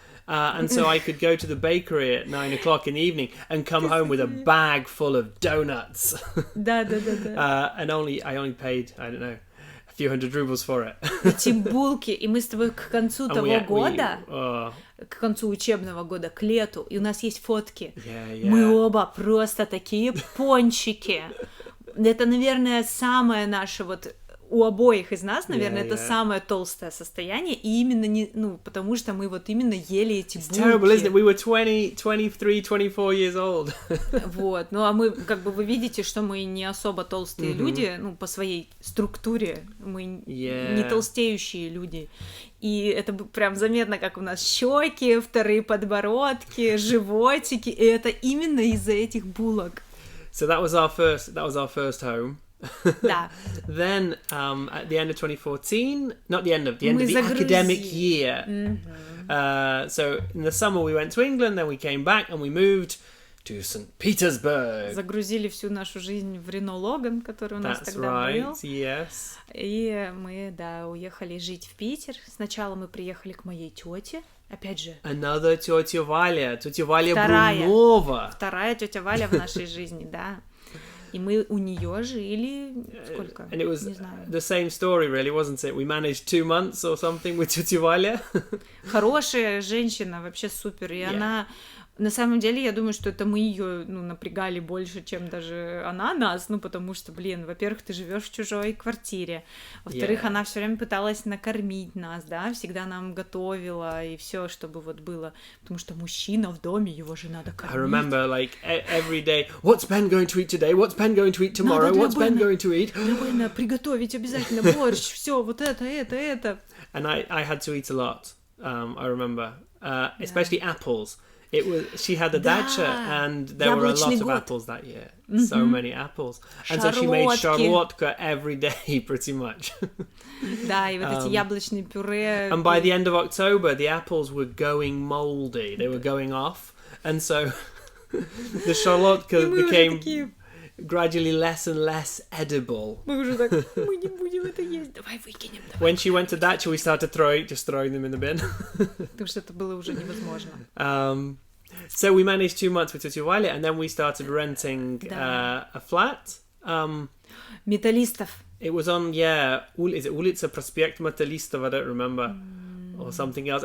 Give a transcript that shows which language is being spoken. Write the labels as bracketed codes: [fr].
[en] And so I could go to the bakery at 9 o'clock in the evening and come home with a bag full of donuts. [ru] Да. [en] And I only paid, I don't know, a few hundred rubles for it. [ru] Эти булки, и мы с тобой к концу того года, к концу учебного года, к лету, и у нас есть фотки. Мы оба просто такие пончики. Это, наверное, самое наше вот... У обоих из нас, наверное, это самое толстое состояние, и именно потому что мы вот именно ели эти булки. [en] It's terrible, isn't it? We were 20, 23, 24 years old. [ru] Вот, ну а мы, как бы вы видите, что мы не особо толстые люди, ну, по своей структуре, мы не толстеющие люди. И это прям заметно, как у нас щеки, вторые подбородки, животики, и это именно из-за этих булок. [en] So that was our first home. [ru] Да. [en] Then at the end of 2014, not the end of the academic year. So in the summer we went to England, then we came back and we moved to Saint Petersburg. [ru] Загрузили всю нашу жизнь в Рено Логан, который у нас тогда был. [en] Yes. [ru] И мы, уехали жить в Питер. Сначала мы приехали к моей тете. Опять же. [en] Another тетя Валя. [ru] Тетя Валя Брунова. Вторая тетя Валя в нашей жизни, да. И мы у нее жили сколько? [en] And it was [ru] не знаю. [en] The same story, really, wasn't it? We managed 2 months or something with тетя Валя. [ru] Хорошая женщина, вообще супер. И она... На самом деле, я думаю, что это мы ее напрягали больше, чем даже она нас, потому что, во-первых, ты живешь в чужой квартире, во-вторых, она все время пыталась накормить нас, да, всегда нам готовила и все, чтобы вот было, потому что мужчина в доме, его же надо кормить. [en] I remember, like, every day, what's Ben going to eat today? What's Ben going to eat tomorrow? What's Ben going to eat? [ru] Для Бена приготовить обязательно борщ, все, вот это. [en] And I had to eat a lot, I remember, especially apples. She had a dacha, and there were a lot of apples that year. So many apples. And so she made shorlotka every day, pretty much. [ru] Да, и вот эти яблочные пюре. [en] And by the end of October, the apples were going moldy. They were going off. And so the shorlotka became gradually less and less edible. [ru] Мы уже так, мы не будем это есть, давай выкинем. [en] When she went to dacha, we started throwing them in the bin. [ru] Потому что это было уже невозможно. [en] So we managed 2 months with Тетя Валя, and then we started renting a flat. [ru] Металистов. [en] It was on, is it улица Проспект Металистов? I don't remember. Or something else.